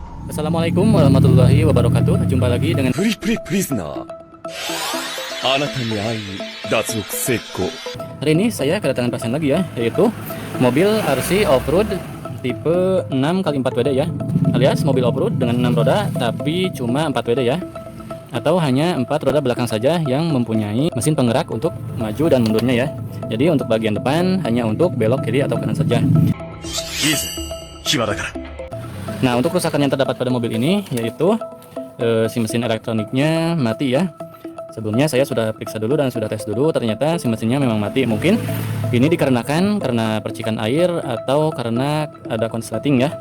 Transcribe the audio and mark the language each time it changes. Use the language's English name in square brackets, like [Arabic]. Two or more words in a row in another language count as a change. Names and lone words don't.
[Arabic] السلام عليكم ورحمة الله وبركاته. [Indonesian] Jumpa lagi dengan [Japanese] プリプリプリズナーあなたに会いに脱獄成功 [Indonesian] hari ini saya kedatangan pasien lagi ya, yaitu mobil RC Off-Road tipe 6x4WD ya, alias mobil off-road dengan 6 roda tapi cuma 4WD ya, atau hanya 4 roda belakang saja yang mempunyai mesin penggerak untuk maju dan mundurnya ya. Jadi untuk bagian depan hanya untuk belok kiri atau kanan saja. [Japanese] いいぜ暇だから [Indonesian] Nah, untuk kerusakan yang terdapat pada mobil ini yaitu si mesin elektroniknya mati ya. Sebelumnya saya sudah periksa dulu dan sudah tes dulu, ternyata si mesinnya memang mati. Mungkin ini dikarenakan karena percikan air atau karena ada konsleting ya.